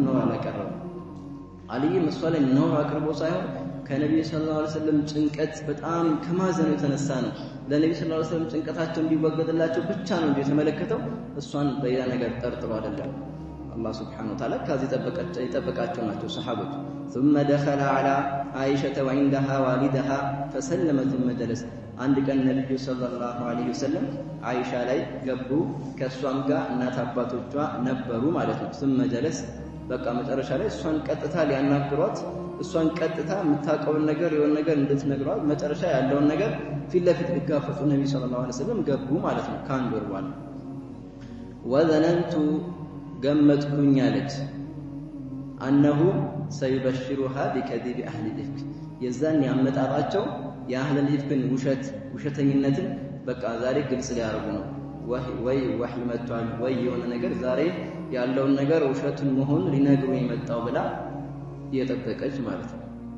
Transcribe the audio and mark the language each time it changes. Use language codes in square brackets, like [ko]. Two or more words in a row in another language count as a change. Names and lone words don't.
[am] ነውር አላቀረበም። አልይም እሷ ላይ ነውር አቅርቦ ሳይሆን ከነቢዩ [ar] صلى الله عليه وسلم [am] ጭንቀት በጣም ከማዘኑ የተነሳ ነው። ለነቢዩ [ar] صلى الله عليه وسلم [am] ጭንቀታቸው እንዲወገድላቸው ብቻ ነው እንጂ የተመለከተው እሷን በሌላ ነገር ጠርጥሮ አይደለም። አላህ [ar] سبحانه وتعالى [am] ከዚህ የጠበቃቸው ናቸው ሰሓቦች። [ar] ثم دخل على عائشة وعندها والدها فسلم ثم جلس [am] አንድ ቀን ነብዩ [ar] صلى الله عليه وسلم [am] አይሻ ላይ ገቡ። ከሷም ጋር እናት አባቶቿ ነበሩ ማለት ነው። [ar] ثم جلس [am] በቃ መጨረሻ ላይ እሷን ቀጥታ ሊያናግሯት እሷን ቀጥታ የምታውቀውን ነገር የሆነ ነገር እንድትነግሯት መጨረሻ ያለውን ነገር ፊት ለፊት ሊጋፈጡ ነብዩ [ar] صلى الله عليه وسلم [am] ገቡ ማለት ነው። ከአንድ ወር በኋላ ወዘነንቱ ገመትኩኝ አለች [ar] أنه سيبشرها بكذب أهل الإفك [am] የዛን ያመጣጣቸው የአህለል ኢፍክን ውሸተኝነትን በቃ ዛሬ ግልጽ ሊያደርጉ ነው። ወይ ወህይ መጥቷል ወይ የሆነ ነገር ዛሬ ያለውን ነገር ውሸቱን መሆን ሊነግሩ የመጣው ብላ እየጠበቀች ማለት ነው።